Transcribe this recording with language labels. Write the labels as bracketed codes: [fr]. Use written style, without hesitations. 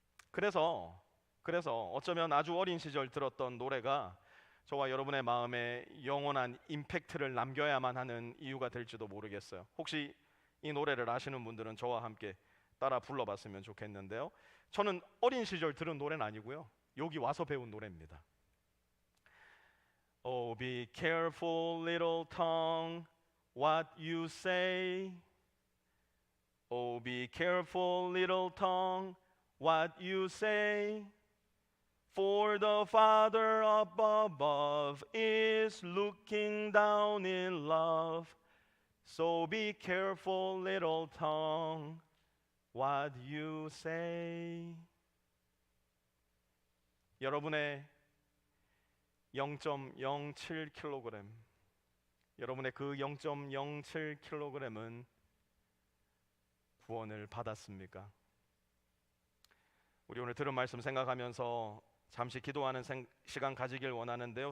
[ko] 그래서 어쩌면 아주 어린 시절 들었던 노래가 저와 여러분의 마음에 영원한 임팩트를 남겨야만 하는 이유가 될지도 모르겠어요. 혹시 이 노래를 아시는 분들은 저와 함께 따라 불러봤으면 좋겠는데요. 저는 어린 시절 들은 노래는 아니고요. 여기 와서 배운 노래입니다. [en] Oh, be careful, little tongue, what you say. Oh, be careful, little tongue, what you say. For the Father up above is looking down in love. So be careful, little tongue, what you say. [ko] 여러분의 0.07kg, 여러분의 그 0.07kg은 구원을 받았습니까? 우리 오늘 들은 말씀 생각하면서 잠시 기도하는 시간 가지길 원하는데요.